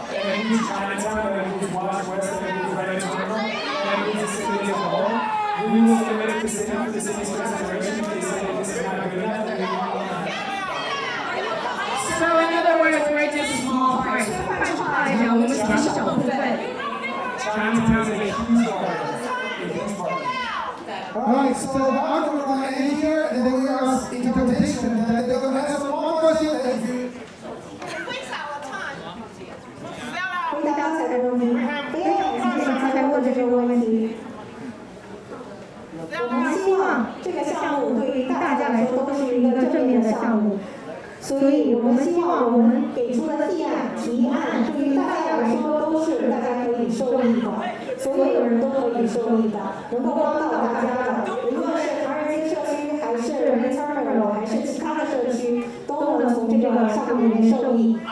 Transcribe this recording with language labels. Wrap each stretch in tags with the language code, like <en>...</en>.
<en>That includes Chinatown, that includes Wash West, that includes Chinatown, that includes the city as a whole. We will submit it to city for the city's consideration. If they say that this is not good enough, then we will. So in other words, we're just a small part.</en> <zh>换句话来讲，我们只是小部分。</zh> <en>Chinatown is a huge part. Alright, so I'm going to end here, and then we ask interpretation. And they're going to ask one more question. If you</en> <zh>回答刚才的问题，不要刚才问这个问题。我们希望这个项目对于大家来说都是一个正面的项目。所以我们希望我们给出的提案对于大家来说都是大家可以受益的，所有人都可以受益的，能够帮到大家的，无论是唐人街社区还是 Metro 还是其他的社区，都能从这个项目里面受益。</zh>